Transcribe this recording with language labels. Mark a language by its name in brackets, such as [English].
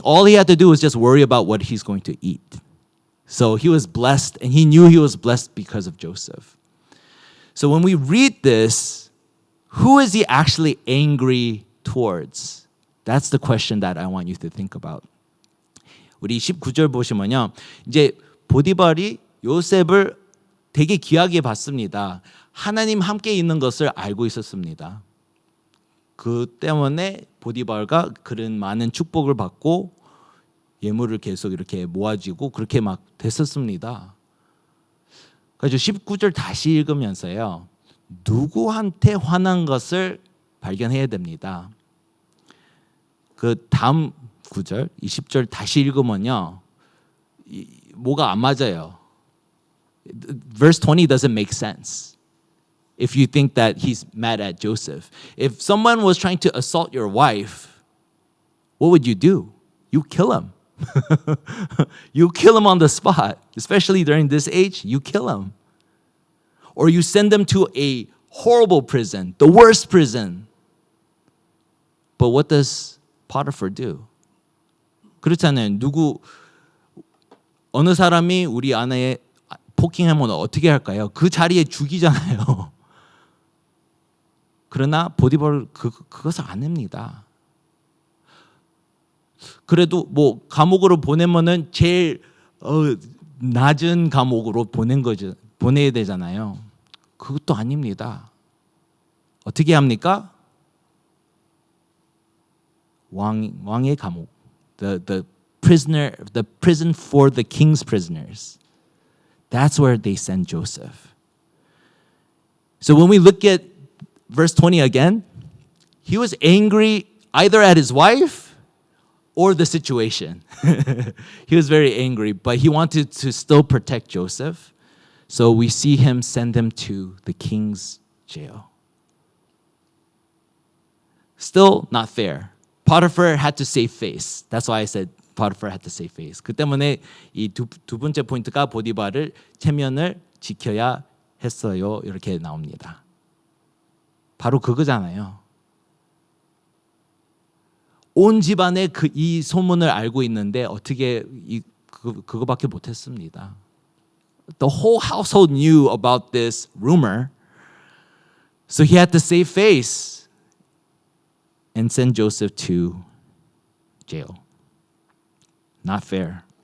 [English] All he had to do was just worry about what he's going to eat. So he was blessed, and he knew he was blessed because of Joseph. So when we read this, who is he actually angry towards? That's the question that I want you to think about. [Korean] 우리 19절 보시면요. 이제 보디발이 요셉을 되게 귀하게 봤습니다. 하나님 함께 있는 것을 알고 있었습니다. 그 때문에 보디발과 그런 많은 축복을 받고 예물을 계속 이렇게 모아지고 그렇게 막 됐었습니다. 그래서 19절 다시 읽으면서요. 누구한테 화난 것을 발견해야 됩니다. 그 다음 9절, 20절 다시 읽으면요. 뭐가 안 맞아요. [English] Verse 20 doesn't make sense. If you think that he's mad at Joseph. If someone was trying to assault your wife, what would you do? You kill him. You kill him on the spot. Especially during this age, you kill him. Or you send them to a horrible prison, the worst prison. But what does Potiphar do? [Korean] 그렇잖아요. 어느 사람이 우리 아내 폭행하면 어떻게 할까요? 그 자리에 죽이잖아요. 그러나 보디발 그것을 안 합니다. 그래도 뭐 감옥으로 보내면은 제일 낮은 감옥으로 보내야 되잖아요. 그것도 아닙니다. 어떻게 합니까? 왕의 감옥, [English] the prison for the king's prisoners. That's where they send Joseph. So when we look at verse 20 again, he was angry either at his wife or the situation. He was very angry, but he wanted to still protect Joseph. So we see him send him to the king's jail. Still not fair. Potiphar had to save face. That's why I said Potiphar had to save face. [Korean] 그 때문에 이 두 번째 포인트가 보디발을 체면을 지켜야 했어요. 이렇게 나옵니다. 바로 그거잖아요. 온 집안에 이 소문을 알고 있는데 어떻게 그거밖에 못했습니다. [English] The whole household knew about this rumor, so he had to save face and send Joseph to jail. Not fair.